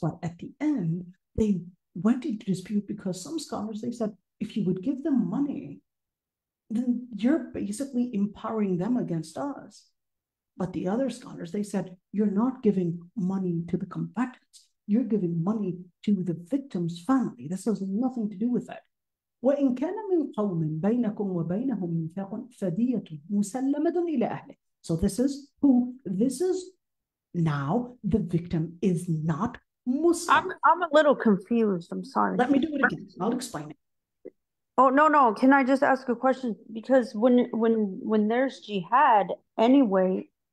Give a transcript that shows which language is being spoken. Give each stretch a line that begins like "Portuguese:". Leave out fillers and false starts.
English: But at the end, they went into dispute because some scholars, they said, if you would give them money, then you're basically empowering them against us. But the other scholars, they said, you're not giving money to the combatants. You're giving money to the victim's family. This has nothing to do with that.
Arabic: وإن كان من قوم بينكم وبينهم ميثاق فدية مسلمة إلى أهله.
English: So this is now the victim is not Muslim. I'm a little confused. I'm sorry. Let me do it again. I'll explain it. Oh, no. Can I just ask a question? Because when there's jihad anyway,